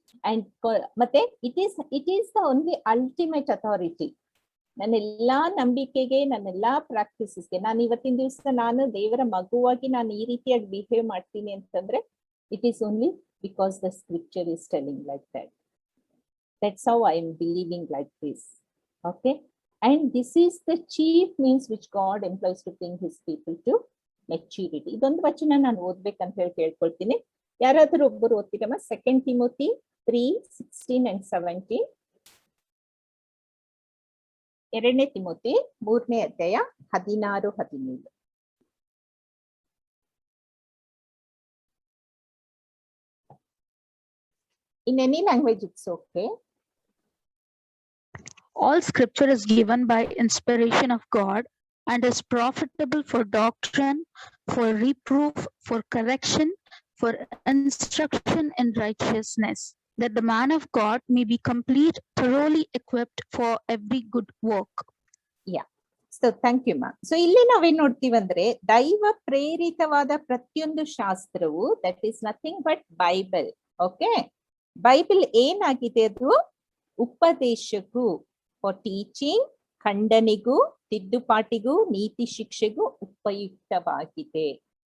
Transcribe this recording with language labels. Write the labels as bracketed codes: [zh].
[en] And ಮತ್ತೆ it is the only ultimate authority. [kn] ನನ್ನೆಲ್ಲಾ ನಂಬಿಕೆಗೆ, ನನ್ನೆಲ್ಲಾ ಪ್ರಾಕ್ಟೀಸಸ್ಗೆ, ನಾನು ಇವತ್ತಿನ ದಿವಸ ನಾನು ದೇವರ ಮಗುವಾಗಿ ನಾನು ಈ ರೀತಿಯಾಗಿ ಬಿಹೇವ್ ಮಾಡ್ತೀನಿ ಅಂತಂದ್ರೆ [en] It is only because the scripture is telling like that. That's how I am believing like this. Okay, and this is the chief means which God employs to bring his people to maturity. [kn] ಇದೊಂದು ವಚನ ನಾನು ಓದ್ಬೇಕಂತ ಹೇಳಿ ಕೇಳ್ಕೊಳ್ತೀನಿ. ಯಾರಾದ್ರೂ ಒಬ್ಬರು ಓದ್ತೀರಮ್ಮ? 2 Timothy 3:16 and 17. 2 Timothy 3ನೇ ಅಧ್ಯಾಯ 16-17. [en] In any language it's okay. All scripture is given by inspiration of God and is profitable for doctrine, for reproof, for correction, for instruction in righteousness, that the man of God may be complete, thoroughly equipped for every good work. Yeah. So thank you, ma'am. [kn] So ಇಲ್ಲಿ ನಾವೇನ್ ನೋಡ್ತೀವಿ ಅಂದ್ರೆ, ದೈವ ಪ್ರೇರಿತವಾದ ಪ್ರತಿಯೊಂದು ಶಾಸ್ತ್ರವು [en] That is nothing but Bible. [kn] Okay, Bible ಏನಾಗಿದೆ? ಅದು ಉಪದೇಶಕ್ಕೂ, [en] for teaching, [kn] ಖಂಡನೆಗೂ, ತಿದ್ದುಪಾಟಿಗೂ, ನೀತಿ ಶಿಕ್ಷೆಗೂ ಉಪಯುಕ್ತವಾಗಿದೆ.